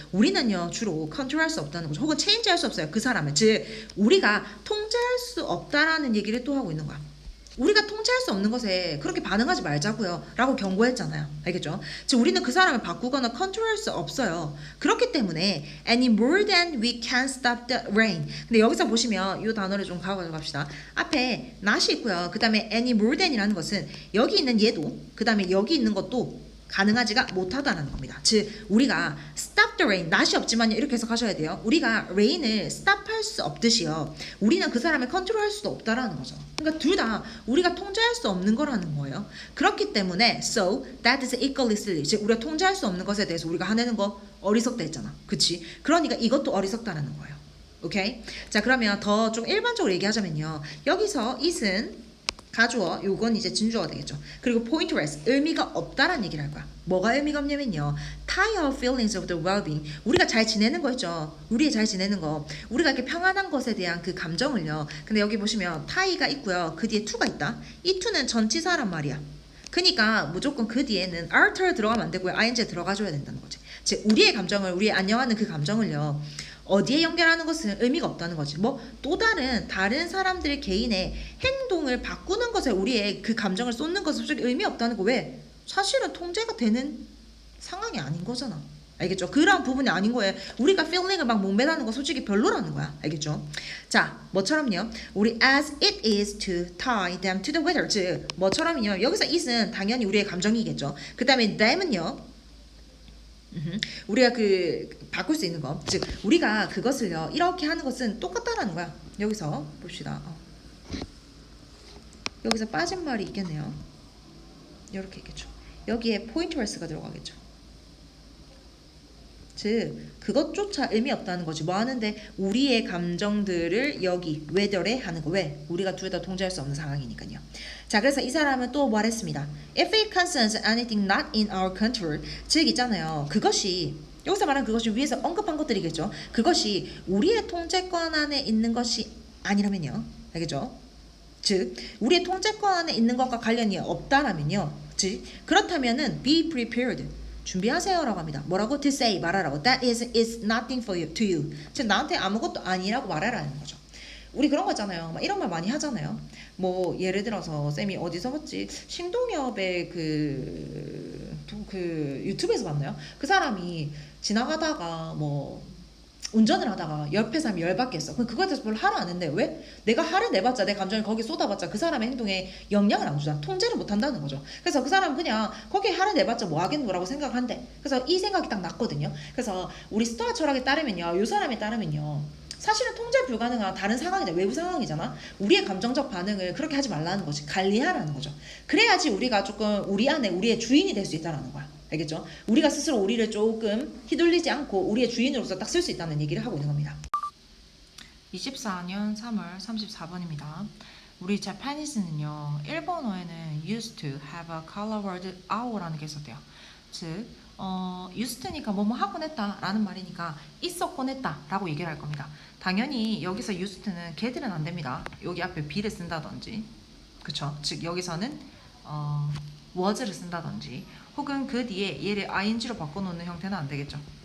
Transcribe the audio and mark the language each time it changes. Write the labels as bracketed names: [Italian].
[Korean] 우리는요 주로 컨트롤할 수 없다는 거죠. 혹은 체인지할 수 없어요. 그 사람을. 즉 우리가 통제할 수 없다라는 얘기를 또 하고 있는 거야. 우리가 통제할 수 없는 것에 그렇게 반응하지 말자고요 라고 경고했잖아요. 알겠죠? 즉 우리는 그 사람을 바꾸거나 컨트롤할 수 없어요. 그렇기 때문에 [English] any more than we can stop the rain. [Korean] 근데 여기서 보시면 이 단어를 좀 가져갑시다. 앞에 not이 있고요. 그 다음에 any more than이라는 것은 여기 있는 얘도 그 다음에 여기 있는 것도 가능하지가 못하다는 겁니다. 즉 우리가 [English] stop the rain, [Korean] not이 없지만요 이렇게 해석하셔야 돼요. 우리가 rain을 stop할 수 없듯이요 우리는 그 사람을 컨트롤할 수도 없다라는 거죠. 그러니까 둘 다 우리가 통제할 수 없는 거라는 거예요. 그렇기 때문에 [English] so that is equally silly. [Korean] 즉 우리가 통제할 수 없는 것에 대해서 우리가 화내는 거 어리석다 했잖아. 그치? 그러니까 이것도 어리석다라는 거예요. 오케이? 자 그러면 더 좀 일반적으로 얘기하자면요 여기서 it은 가주어, 요건 이제 진주어가 되겠죠. 그리고 pointless, 의미가 없다라는 얘기를 할 거야. 뭐가 의미가 없냐면요. [English] tie our feelings of the well-being. [Korean] 우리가 잘 지내는 거 있죠. 우리의 잘 지내는 거. 우리가 이렇게 평안한 것에 대한 그 감정을요. 근데 여기 보시면 tie가 있고요. 그 뒤에 to가 있다. 이 to는 전치사란 말이야. 그러니까 무조건 그 뒤에는 alter 들어가면 안 되고요. ing 들어가줘야 된다는 거지. 즉 우리의 감정을, 우리의 안녕하는 그 감정을요. 어디에 연결하는 것은 의미가 없다는 거지. 뭐 또 다른 사람들의 개인의 행동을 바꾸는 것에 우리의 그 감정을 쏟는 것은 솔직히 의미 없다는 거. 왜? 사실은 통제가 되는 상황이 아닌 거잖아. 알겠죠? 그런 부분이 아닌 거예요. 우리가 feeling을 막 목매다는 거 솔직히 별로라는 거야. 알겠죠? 자, 뭐처럼요? 우리 [English] as it is to tie them to the weather. [Korean] 즉, 뭐처럼요? 여기서 it은 당연히 우리의 감정이겠죠. 그 다음에 them은요? 우리가 그 바꿀 수 있는 거, 즉 우리가 그것을요 이렇게 하는 것은 똑같다라는 거야. 여기서 봅시다. 여기서 빠진 말이 있겠네요. 이렇게 있겠죠. 여기에 pointless가 들어가겠죠. 즉 그것조차 의미 없다는 거지. 뭐 하는데 우리의 감정들을 여기 weather에 하는 거. 왜? 우리가 둘 다 통제할 수 없는 상황이니까요. 자 그래서 이 사람은 또 말했습니다. [English] If it concerns anything not in our control. [Korean] 즉 있잖아요. 그것이 여기서 말하는 그것이 위에서 언급한 것들이겠죠. 그것이 우리의 통제권 안에 있는 것이 아니라면요. 알겠죠? 즉 우리의 통제권 안에 있는 것과 관련이 없다라면요. 즉 그렇다면은 [English] be prepared. [Korean] 준비하세요라고 합니다. 뭐라고? [English] To say, [Korean] 말하라고. [English] That is nothing for you, to you. [Korean] 즉 나한테 아무것도 아니라고 말하라는 거죠. 우리 그런 거 있잖아요. 막 이런 말 많이 하잖아요. 뭐 예를 들어서 쌤이 어디서 봤지? 신동엽의 그 유튜브에서 봤나요? 그 사람이 지나가다가 뭐 운전을 하다가 옆에 사람이 열받겠어. 그럼 그거에 대해서 별로 화를 안 낸대요. 왜? 내가 화를 내봤자 내 감정을 거기 쏟아봤자 그 사람의 행동에 영향을 안 주잖아. 통제를 못 한다는 거죠. 그래서 그 사람은 그냥 거기에 화를 내봤자 뭐 하겠는 거라고 생각을 한대. 그래서 이 생각이 딱 났거든요. 그래서 우리 스토아 철학에 따르면요. 이 사람에 따르면요. 사실은 통제 불가능한 다른 상황이다. 외부 상황이잖아. 우리의 감정적 반응을 그렇게 하지 말라는 거지. 관리하라는 거죠. 그래야지 우리가 조금 우리 안에 우리의 주인이 될 수 있다는 거야. 알겠죠? 우리가 스스로 우리를 조금 휘둘리지 않고 우리의 주인으로서 딱 쓸 수 있다는 얘기를 하고 있는 겁니다. 24년 3월 34번입니다. 우리 자파니스는요. 일본어에는 [English] used to have a color word our [Korean] 라는 게 있었대요. 즉 used니까 뭐뭐 하곤 했다 라는 말이니까 있었곤 했다 라고 얘기를 할 겁니다. 당연히 여기서 used는 걔들은 안 됩니다. 여기 앞에 be를 쓴다든지 그쵸? 즉 여기서는 was를 쓴다든지 혹은 그 뒤에 얘를 ing로 바꿔놓는 형태는 안 되겠죠.